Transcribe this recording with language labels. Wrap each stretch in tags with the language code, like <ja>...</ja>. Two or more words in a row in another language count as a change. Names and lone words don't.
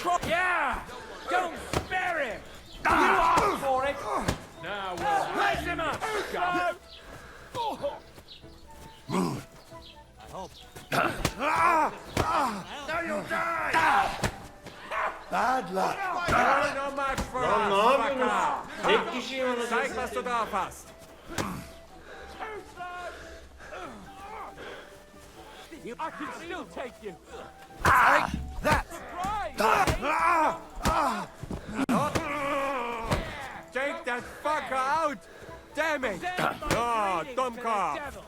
<en>Yeah! Don't spare him! You asked for it! Now we'll Raise him up! Now you'll die! Bad luck. You're no match for</en> <tr>Lan ne</tr> <en>us,</en> <tr>yapıyorsunuz? Tek kişiyim</tr> <en>fucker!</en> <tr>anasını</tr> <de>Zeig, was du</de> <tr>satayım.</tr> <de>drauf hast!</de> <en>I can still take you! Take that! Take that fucker out! Damn it! Oh, Dummkopf!</en>